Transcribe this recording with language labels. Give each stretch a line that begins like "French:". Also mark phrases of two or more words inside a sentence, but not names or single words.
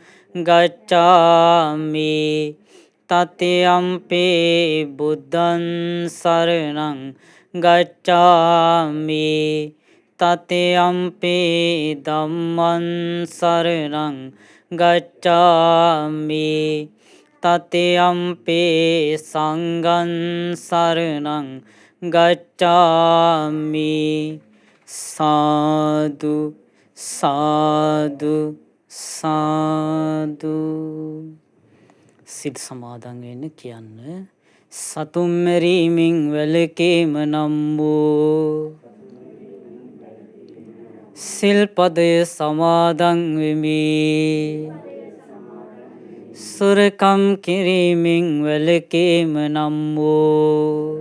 Pali: ගච්ඡාමි တတိယံ පි බුද්ධං සරණං ගච්ඡාමි තතියම්පි ධම්මං සරණං ගච්ඡාමි තතියම්පි සංඝං සරණං ගච්ඡාමි සාදු සාදු
Sinhala: සාදු සිත සමාදන් වෙන්න කියන්න සතුම් මෙරීමෙන් වැළකීම නම් වූ සිල්පදය සමාදන් වෙමි සොරකම් කිරීමෙන් වැළකීම නම් වූ